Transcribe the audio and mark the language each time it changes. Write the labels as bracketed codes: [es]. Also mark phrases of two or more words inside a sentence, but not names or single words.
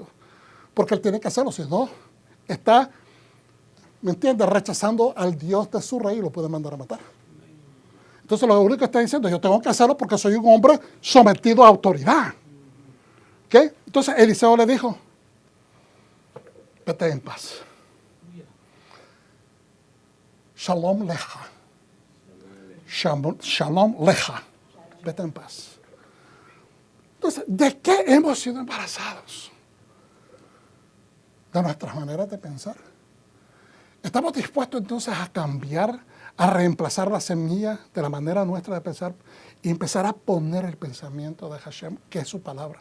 [es] Porque él tiene que hacerlo, si no, está, ¿me entiendes?, rechazando al Dios de su rey y lo puede mandar a matar. Entonces lo único que está diciendo, yo tengo que hacerlo porque soy un hombre sometido a autoridad. ¿Ok? Entonces Eliseo le dijo, vete en paz. [he] שלום לך. שלום לך. [es] Vete en paz. Entonces, ¿de qué hemos sido embarazados? De nuestras maneras de pensar. ¿Estamos dispuestos entonces a cambiar, a reemplazar la semilla de la manera nuestra de pensar y empezar a poner el pensamiento de Hashem, que es su palabra?